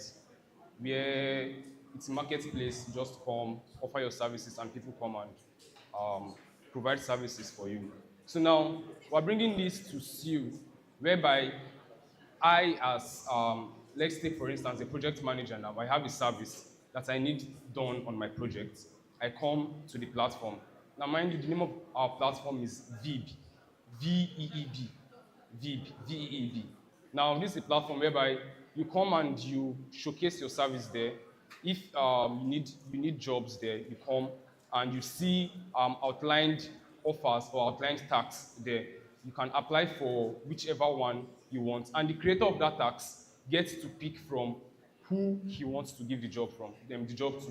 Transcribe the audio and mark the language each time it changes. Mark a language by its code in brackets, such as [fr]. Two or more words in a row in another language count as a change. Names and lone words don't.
[en] Where it's a marketplace, you just come, offer your services and people come and provide services for you. So now, we're bringing this to SUI, whereby I, as let's take for instance a project manager now, I have a service that I need done on my project. I come to the platform. Now, mind you, the name of our platform is VEEB, V-E-E-B, VEEB, V-E-E-B. Now, this is a platform whereby you come and you showcase your service there. If you need jobs there, you come and you see outlined offers or outlined tasks there. You can apply for whichever one you want, and the creator of that task gets to pick from who he wants to give the job to.